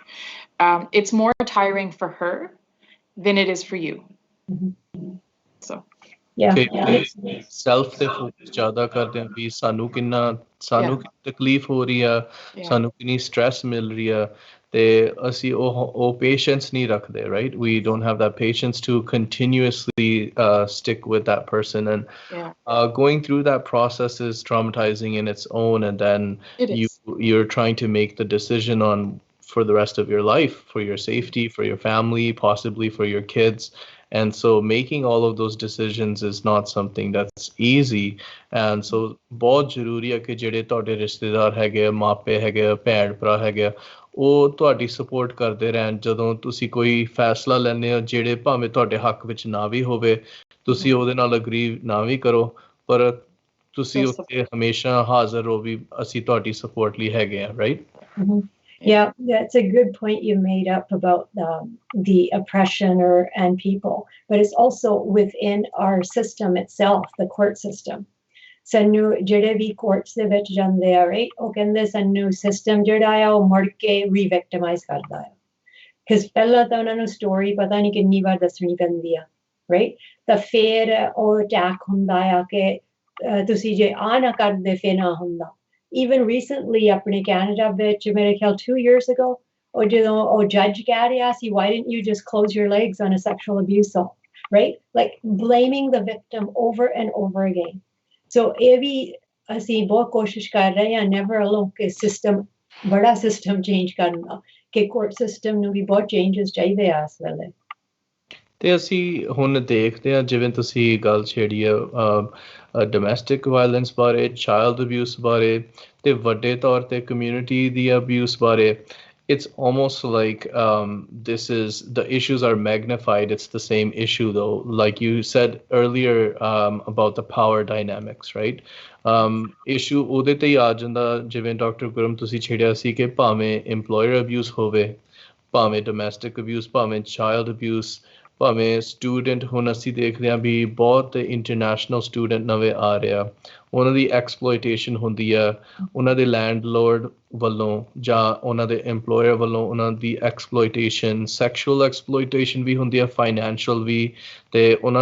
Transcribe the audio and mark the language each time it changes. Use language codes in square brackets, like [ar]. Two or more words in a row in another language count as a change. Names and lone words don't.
[en] It's more tiring for her than it is for you. So [pa] ਸੈਲਫ ਤੇ ਫੋਕਸ ਜ਼ਿਆਦਾ ਕਰਦੇ ਆ ਵੀ ਸਾਨੂੰ ਤਕਲੀਫ ਹੋ ਰਹੀ ਆ, ਸਾਨੂੰ ਕਿੰਨੀ ਸਟ੍ਰੈਸ ਮਿਲ ਰਹੀ ਆ, ਤੇ ਅਸੀਂ ਉਹ ਪੇਸ਼ੈਂਸ ਨਹੀਂ ਰੱਖਦੇ, [en] right? We don't have that patience to continuously stick with that person, and going through that process is traumatizing in its own, and then you're trying to make the decision on for the rest of your life, for your safety, for your family, possibly for your kids. And so making all of those decisions is not something that's easy. And so [pa] ਬਹੁਤ ਜ਼ਰੂਰੀ ਹੈ ਕਿ ਜਿਹੜੇ ਤੁਹਾਡੇ ਰਿਸ਼ਤੇਦਾਰ ਹੈਗੇ, ਮਾਪੇ ਹੈਗੇ, ਭੈਣ ਭਰਾ ਹੈਗੇ, ਉਹ ਤੁਹਾਡੀ ਸਪੋਰਟ ਕਰਦੇ ਰਹਿਣ। ਜਦੋਂ ਤੁਸੀਂ ਕੋਈ ਫੈਸਲਾ ਲੈਂਦੇ ਹੋ ਜਿਹੜੇ ਭਾਵੇਂ ਤੁਹਾਡੇ ਹੱਕ ਵਿੱਚ ਨਾ ਵੀ ਹੋਵੇ, ਤੁਸੀਂ ਉਹਦੇ ਨਾਲ ਅਗਰੀ ਨਾ ਵੀ ਕਰੋ, ਪਰ ਤੁਸੀਂ ਉੱਥੇ ਹਮੇਸ਼ਾ ਹਾਜ਼ਰ ਹੋ ਵੀ ਅਸੀਂ ਤੁਹਾਡੀ ਸਪੋਰਟ ਲਈ ਹੈਗੇ ਆ, [en] right? Yeah, that's a good point you made up about the oppression and people, but it's also within our system itself, the court system. [pa] ਸਾਨੂੰ ਜਿਹੜੇ ਵੀ ਕੋਰਟਸ ਦੇ ਵਿੱਚ ਜਾਂਦੇ ਆ ਰਾਈਟ ਉਹ ਕਹਿੰਦੇ ਸਾਨੂੰ ਸਿਸਟਮ ਜਿਹੜਾ ਆ ਉਹ ਮੁੜ ਕੇ ਰੀਵਿਕਟਮਾਈਜ਼ ਕਰਦਾ ਆ ਕਿਉਂਕਿ ਪਹਿਲਾਂ ਤਾਂ ਉਹਨਾਂ ਨੂੰ ਸਟੋਰੀ ਪਤਾ ਨਹੀਂ ਕਿੰਨੀ ਵਾਰ ਦੱਸਣੀ ਪੈਂਦੀ ਆ ਰਾਈਟ ਤਾਂ ਫਿਰ ਉਹ ਅਟੈਕ ਹੁੰਦਾ ਆ ਕਿ ਤੁਸੀਂ ਜੇ ਆ ਨਾ ਕਰਦੇ ਫਿਰ ਨਾ ਹੁੰਦਾ [en] even recently [pa] ਆਪਣੇ ਕੈਨੇਡਾ ਵਿੱਚ ਮੇਰੇ ਖਿਆਲ [en] 2 years ago [pa] ਉਹ ਜਦੋਂ ਉਹ ਜੱਜ ਕਹਿ ਰਿਹਾ ਸੀ [en] why didn't you just close your legs on a sexual abuse assault right like blaming the victim over and over again so [pa] ਇਹ ਵੀ ਅਸੀਂ ਬਹੁਤ ਕੋਸ਼ਿਸ਼ ਕਰ ਰਹੇ ਹਾਂ [en] never alone [pa] ਕਿ ਸਿਸਟਮ ਬੜਾ [en] system change [pa] ਕਰਨਾ ਕਿ [en] court system [pa] ਨੂੰ ਵੀ ਬਹੁਤ ਚੇਂਜਸ ਚਾਹੀਦੇ ਆ ਇਸ ਵੇਲੇ ਤੇ ਅਸੀਂ ਹੁਣ ਦੇਖਦੇ ਹਾਂ ਜਿਵੇਂ ਤੁਸੀਂ ਗੱਲ ਛੇੜੀ ਆ [en] domestic violence [pa] ਬਾਰੇ [en] child abuse [pa] ਬਾਰੇ ਤੇ ਵੱਡੇ ਤੌਰ ਤੇ ਕਮਿਊਨਿਟੀ ਦੀ ਅਬਿਊਸ ਬਾਰੇ [en] it's almost like this is the issues are magnified. It's the same issue though, like you said earlier about the power dynamics, right? [pa] Issue ਉਹਦੇ ਤੇ ਹੀ ਆ ਜਾਂਦਾ ਜਿਵੇਂ ਡਾਕਟਰ ਗੁਰਮ ਤੁਸੀਂ ਛੇੜਿਆ ਸੀ ਕਿ ਭਾਵੇਂ [en] employer abuse [pa] ਹੋਵੇ ਭਾਵੇਂ [en] domestic abuse [pa] ਭਾਵੇਂ [en] child abuse [pa] ਭਾਵੇਂ ਸਟੂਡੈਂਟ ਹੁਣ ਅਸੀਂ ਦੇਖਦੇ ਹਾਂ ਵੀ ਬਹੁਤ [en] international student [pa] ਨਵੇਂ ਆ ਰਿਹਾ ਉਹਨਾਂ ਦੀ ਐਕਸਪਲੋਇਟੇਸ਼ਨ ਹੁੰਦੀ ਆ ਉਹਨਾਂ ਦੇ ਲੈਂਡਲੋਰਡ ਵੱਲੋਂ ਜਾਂ ਉਹਨਾਂ ਦੇ ਐਮਪਲੋਇਰ ਵੱਲੋਂ ਉਹਨਾਂ ਦੀ ਐਕਸਪਲੋਇਟੇਸ਼ਨ [en] sexual exploitation [pa] ਵੀ ਹੁੰਦੀ ਆ ਫਾਈਨੈਂਸ਼ੀਅਲ ਵੀ ਤੇ ਉਹਨਾਂ